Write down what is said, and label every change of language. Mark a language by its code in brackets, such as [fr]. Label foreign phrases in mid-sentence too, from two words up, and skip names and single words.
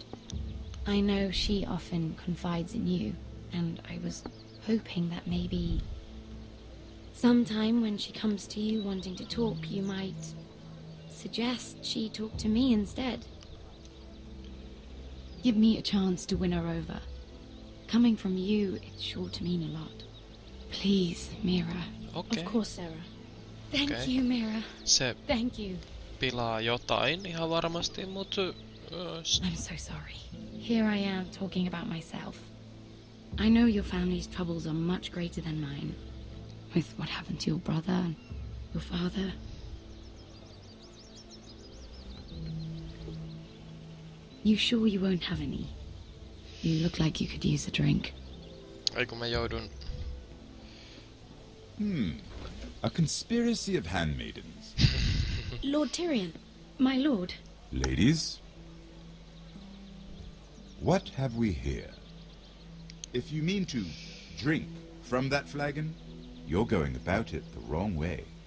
[en] I know she often confides in you, and I was hoping that maybe sometime when she comes to you wanting to talk, you might suggest she talk to me instead. Give me a chance to win her over. Coming from you, it's sure to mean a lot. Please, Mira. [fi] Okei. [en] Of course, Sarah. Thank Okay. you, Mira. [fi] Se [en] Thank you. [fi] pilaa jotain ihan varmasti, mut... [en] I'm so sorry. Here I am talking about myself. I know your family's troubles are much greater than mine. With what happened to your brother and your father. You sure you won't have any? You look like you could use a drink. [fi] Ei kun mä joudun... [en] A conspiracy of handmaidens. Lord Tyrion. My lord. Ladies, what have we here? If you mean to drink from that flagon, you're going about it the wrong way.